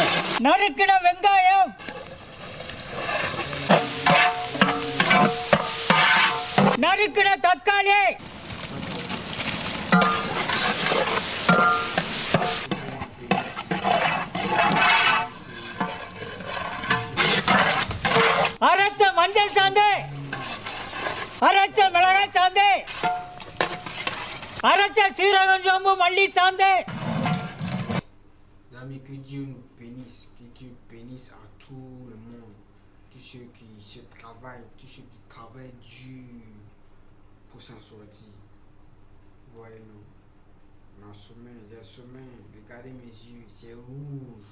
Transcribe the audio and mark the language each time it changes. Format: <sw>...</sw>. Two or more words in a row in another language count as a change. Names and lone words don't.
<ta>நறுக்கின வெங்காயம், நறுக்கின தக்காளி, அரைச்ச மஞ்சள் சாந்து, அரைச்ச மிளகாய் சாந்து, அரைச்ச சீரகம் சோம்பு மல்லி சாந்து.</ta> <fr>Amis, que Dieu nous bénisse, que Dieu bénisse à tout le monde, tous ceux qui se travaillent, tous ceux qui travaillent dur pour s'en sortir. Voyez-nous, on a sommeil, j'ai sommeil, regardez mes yeux, c'est rouge.</fr>